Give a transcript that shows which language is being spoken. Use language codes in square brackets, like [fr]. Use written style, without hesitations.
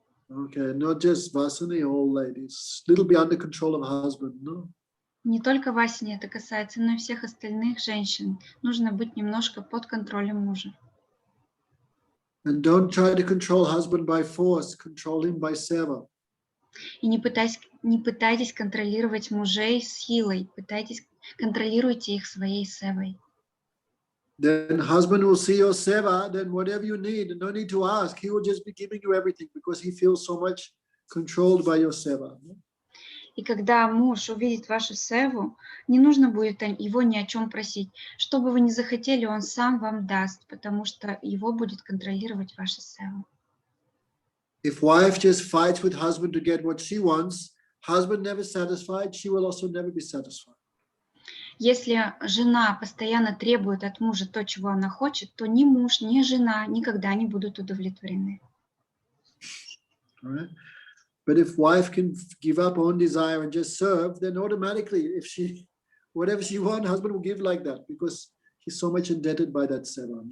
[en] Okay, not just Vasani, all ladies. Little be under control of husband, no? [ru] Не только Васине это касается, но и всех остальных женщин. Нужно быть немножко под контролем мужа. [en] And don't try to control husband by force, control him by seva. [ru] И не пытайтесь контролировать мужей силой, контролируйте их своей севой. [en] Then husband will see your seva, then whatever you need, no need to ask, he will just be giving you everything because he feels so much controlled by your seva. [ru] И когда муж увидит вашу севу, не нужно будет его ни о чем просить. Что бы вы ни захотели, он сам вам даст, потому что его будет контролировать ваша сева. [en] If wife just fights with husband to get what she wants, husband never satisfied, she will also never be satisfied. [ru] Если жена постоянно требует от мужа то, чего она хочет, то ни муж, ни жена никогда не будут удовлетворены. [en] Right? But if wife can give up own desire and just serve, then automatically, if she, whatever she wants, husband will give like that because he's so much indebted by that seva.